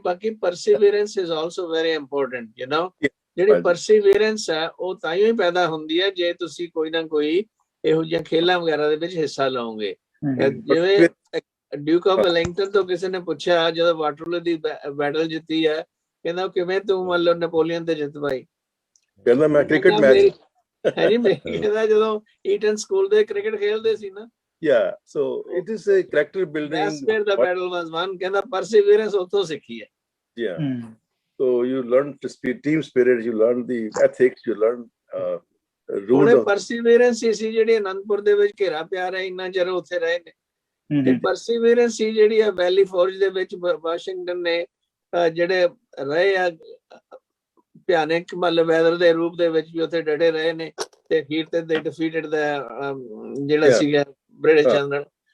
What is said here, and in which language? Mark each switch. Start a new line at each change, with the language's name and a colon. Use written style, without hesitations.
Punjabi: ਬਾਕੀ
English: Perseverance is also very important, you know.
Punjabi: ਜਿਹੜੀ ਪਰਸੀਵੀਰੈਂਸ ਹੈ ਉਹ ਤਾਂ ਹੀ ਪੈਦਾ ਹੁੰਦੀ ਹੈ ਜੇ ਤੁਸੀਂ ਕੋਈ ਨਾ ਕੋਈ ਇਹੋ ਜਿਹੀਆਂ ਖੇਲਾਂ ਵਗੈਰਾ ਦੇ ਵਿੱਚ ਹਿੱਸਾ ਲਓਗੇ। ਜਿਵੇਂ ਡਿਊਕ ਆਫ ਵੈਲਿੰਗਟਨ ਤੋਂ ਕਿਸੇ ਨੇ ਪੁੱਛਿਆ ਜਦੋਂ ਵਾਟਰਲੂ ਦੀ ਬੈਟਲ ਜਿੱਤੀ ਹੈ, ਕਹਿੰਦਾ ਕਿਵੇਂ ਤੂੰ ਮੰਨ ਲਓ ਨੈਪੋਲੀਅਨ ਤੇ ਜਿੱਤ ਪਾਈ? ਕਹਿੰਦਾ ਮੈਂ ਕ੍ਰਿਕਟ ਮੈਚ ਹੈ ਜੀ, ਕਹਿੰਦਾ ਜਦੋਂ ਈਟਨ ਸਕੂਲ ਦੇ ਕ੍ਰਿਕਟ ਖੇਲਦੇ ਸੀ ਨਾ।
English: Yeah, so it is a character building. That's where the battle was won.
Punjabi: ਕਹਿੰਦਾ perseverance ਉੱਥੋਂ ਸਿੱਖੀ ਹੈ।
English: Yeah. So you learn team spirit, you learn the ethics, you learn
Punjabi: ਉਹਨੇ ਪਰਸੀਵੀਰੈਂਸ ਸੀ ਜਿਹੜੀ ਅਨੰਦਪੁਰ ਦੇ ਵਿੱਚ ਘੇਰਾ ਪਿਆ ਰਿਹਾ, ਇੰਨਾ ਚਿਰ ਉੱਥੇ ਰਹੇ ਨੇ। ਤੇ ਪਰਸੀਵੀਰੈਂਸ ਸੀ ਜਿਹੜੀ ਆ ਵੈਲੀ ਫੋਰਜ ਦੇ ਵਿੱਚ ਵਾਸ਼ਿੰਗਟਨ ਨੇ ਜਿਹੜੇ ਰਹੇ ਆ ਭਿਆਨਕ ਮਤਲਬ ਵੈਦਰ ਦੇ ਰੂਪ ਦੇ ਵਿੱਚ ਵੀ ਉੱਥੇ ਡਟੇ ਰਹੇ ਨੇ, ਤੇ ਅਖੀਰ ਤੇ ਦੇ ਡਿਫੀਟਡ ਦਾ ਜਿਹੜਾ ਸੀਗਾ ਬ੍ਰਿਟਿਸ਼ ਜਨਰਲ।